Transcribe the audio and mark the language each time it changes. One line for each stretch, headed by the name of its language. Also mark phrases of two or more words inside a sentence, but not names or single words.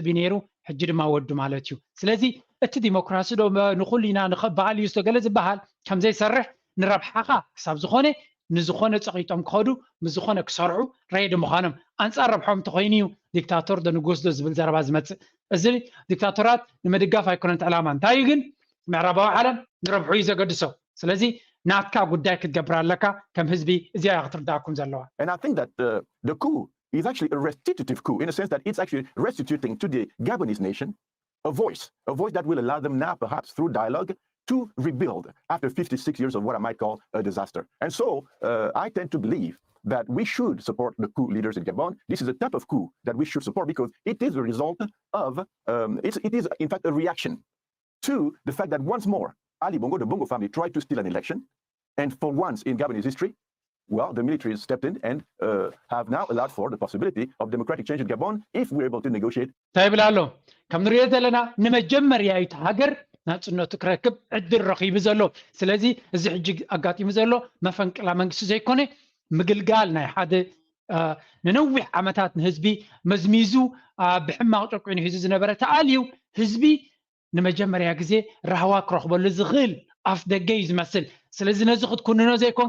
Tigrinya: ነይሩ ሕጂ ድማ ወዱ ማለት እዩ ስለዚ እቲ ዲሞክራሲ ዶ ንኹሉ ኢና ንኽበሃል እዩ ዝተገለ ዝበሃል ከምዘይሰርሕ ንረብሓኻ ክሳብ ዝኾነ ንዝኾነ ፀቂጦም ክኸዱ ምዝኾነ ክሰርዑ ረይዲ ምዃኖም ኣንፃር ረብሖም እንተኮይኑ እዩ ዲክታቶር ዶ ንጉስ ዶ ዝብል ዘረባ ዝመፅእ እዚ ዲክታቶራት ንምድጋፍ ኣይኮነን ዕላማ እንታይ እዩ ግን ምዕራባዊ ዓለም ንረብሑ እዩ ዘገድሶ ስለዚ ናትካ ጉዳይ ክትገብር ኣለካ ከም ህዝቢ እዚኣ ክትርዳእኩም ዘለዋ
English: And I think that the coup is actually a restitutive coup in a sense that it's actually restituting to the Gabonese nation a voice that will allow them now perhaps through dialogue to rebuild after 56 years of what I might call a disaster. And so I tend to believe that we should support the coup leaders in Gabon. This is a type of coup that we should support because it is a result of, it is in fact a reaction to the fact that once more, Ali Bongo, the Bongo family, tried to steal an election. And for once in Gabonese history, well, the military has stepped in and have now allowed for the possibility of democratic change in Gabon if we're able to negotiate.
Tigrinya: ታይብላሎ ከም ንሪኦ ዘለና ንመጀመርያ እዩ ሃገር ናጽነቱ ክረክብ ዕድል ረኺቡ ዘሎ ስለዚ እዚ ሕጂ ኣጋጢሙ ዘሎ መፈንቅላ መንግስቲ ዘይኮነ ምግልጋል ናይ ሓደ ንነዊሕ ዓመታት ንህዝቢ መዝሚዙ ብሕማቕ ጨቁኑ ሒዙ ዝነበረ ተኣልዩ ህዝቢ ንመጀመርያ ግዜ ራህዋ ክረኽበሉ ዝኽእል ኣፍ ደገ እዩ ዝመስል ስለዚ ነዚ ክትኩንኖ ዘይኮንካ